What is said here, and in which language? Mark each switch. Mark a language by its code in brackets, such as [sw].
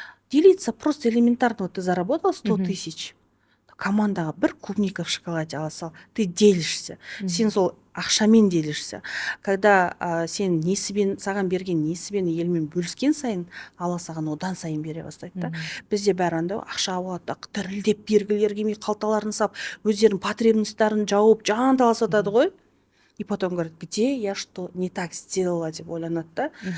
[ru] Делиться просто элементарно. Вот ты заработал 100 тысяч, командаға бір клубника в шоколаде [kk] ала сал, [ru] ты делишься. [kk] Сен сол ақшамен делишься. Когда сен несібен, саған берген несібен елмен бөліскен сайын, ала саған одан сайын бере бастайды, да? Бізде бәрі андай ақша алады, дірілдеп бергілер келмей қалталарын сап, өздерінің потребностьтарын жауып, жан таласады ғой. [ru] И потом говорит, где я что не так сделала [kk] деп ойланады, [ru] да?